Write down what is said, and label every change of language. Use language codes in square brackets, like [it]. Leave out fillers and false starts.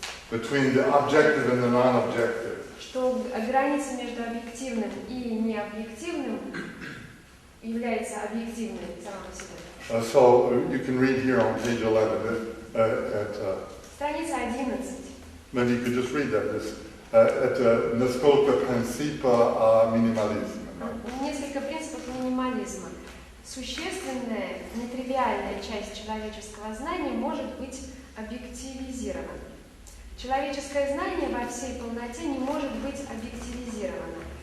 [en] between the objective and the non-objective. [ru] Что граница между объективным и необъективным является объективной сама по себе. [en] So you can read here on page 11 [ru] Страница 11. [en] Maybe you could just read that. [ru] Это несколько принципов минимализма. Несколько принципов минимализма. Существенная, нетривиальная часть человеческого знания может быть объективизирована. Человеческое знание во всей полноте не может быть объективизировано.